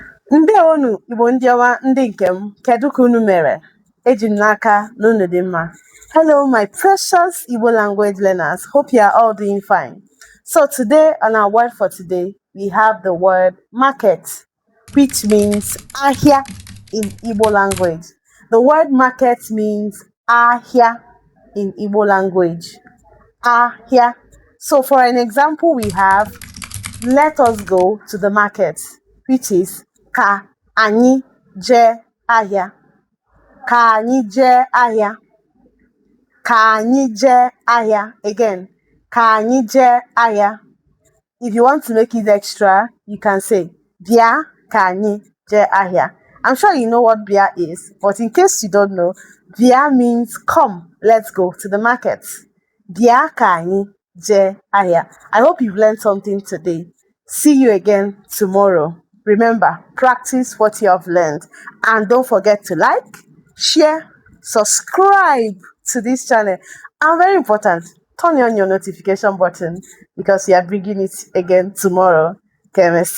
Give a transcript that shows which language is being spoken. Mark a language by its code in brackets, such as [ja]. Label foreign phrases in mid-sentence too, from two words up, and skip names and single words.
[ig] Ndewonu Igbo ndị ọma ndị nke m, kedu ka unu mere? Eji m n'aka na unu dị mma. [en] Hello my precious Igbo language learners, hope you are all doing fine. So today on our word for today, we have the word market, which means Ahia in Igbo language. The word market means Ahia in Igbo language. Ahia. So for an example, we have let us go to the market, which is [ig] ka anyị jee ahịa. Ka anyị jee ahịa. Ka anyị jee ahịa. Again, ka anyị jee ahịa. [en] If you want to make it extra, you can say [ig] bịa ka anyị jee ahịa. [en] I'm sure you know what bịa is, but in case you don't know, bịa means come, let's go to the market. [ig] Bịa ka anyị jee ahịa. [en] I hope you've learned something today. See you again tomorrow. Remember, practice what you have learned. And don't forget to like, share, subscribe to this channel. And very important, turn on your notification button because we are bringing it again tomorrow.